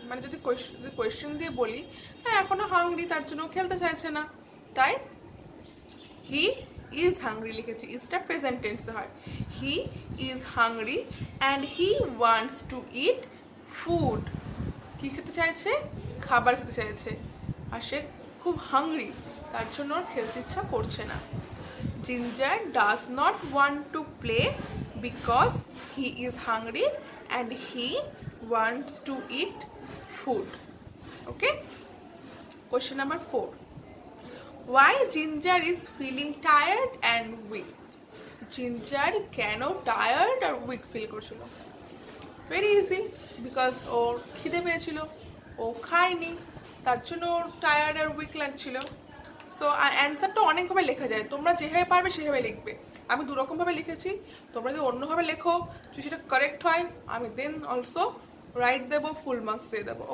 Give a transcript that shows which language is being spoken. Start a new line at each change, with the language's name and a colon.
Bangla: মানে যদি কোয়েশ্চেন দিয়ে বলি হ্যাঁ এখনও হাংরি, তার জন্য খেলতে চাইছে না, তাই
English: he is hungry
Bangla: লিখেছি। ইজটা প্রেজেন্ট টেন্সে হয়।
English: He is hungry and he wants to eat food.
Bangla: কী খেতে চাইছে? খাবার খেতে চাইছে, আর সে খুব হাংরি, তার জন্য ওর খেলতে ইচ্ছা করছে না।
English: Ginger does not want to play because he is hungry and he wants to eat food. Okay? Question number 4. Why Ginger is feeling tired and weak?
Bangla: Ginger কেন টায়ার্ড আর উইক ফিল করছিল? Very easy, because ওর খিদে পেয়েছিল, ও খায়নি, তার জন্য ওর tired আর week লাগছিল। So অ্যান্সারটা অনেকভাবে লেখা যায়, তোমরা যেভাবে পারবে সেভাবে লিখবে। আমি দুরকমভাবে লিখেছি, তোমরা যদি অন্যভাবে লেখো যদি সেটা কারেক্ট হয় আমি দেন অলসো রাইট দেবো, ফুল মার্কস দিয়ে দেবো।